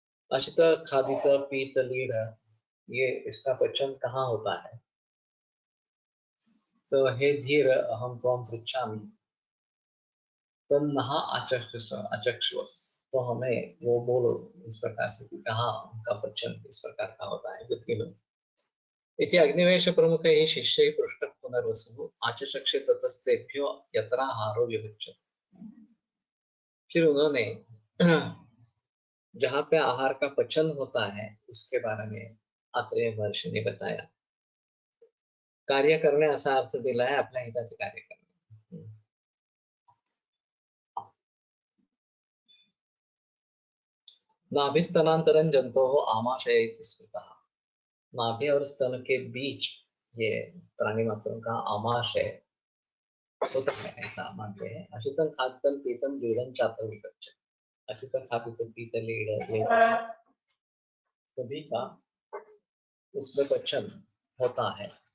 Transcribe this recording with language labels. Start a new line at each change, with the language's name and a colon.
Sanskrit: अशित खादित पीत लीढ़,
Hindi: ये इसका पचन कहाँ होता है?
Sanskrit: तो हे धीर अहम त्वाम पृच्छामि तम नहा अचक्षु।
Hindi: तो हमें वो बोलो इस प्रकार से कि कहाँ उनका पचन इस प्रकार का होता है बुद्धिमन।
Sanskrit: इति अग्निवेश प्रमुखैः शिष्यैः पृष्ठः पुनर्वसुः आचचक्षे ततस्तेभ्यो यत्राहारो विभुच्यते।
Hindi: फिर उन्होंने जहाँ पे आहार का पचन होता है उसके बारे में आत्रेय महर्षि ने बताया।
Marathi: कार्य करणे असा अर्थ दिला आहे आपल्या हिताचे कार्य करणे।
Sanskrit: नाभिस्तनांतरं जंतोः आमाशय इति स्मृतः।
Hindi: नाभि और स्तन के बीच ये प्राणी मात्रों का आमाशय होता है ऐसा मानते हैं।
Sanskrit: अशितं खादितं पीतं जीर्णं चात्र विपच्य।
Hindi: अशितं खादितं पीतं लीढ़ सभी का उसमें पचन होता है।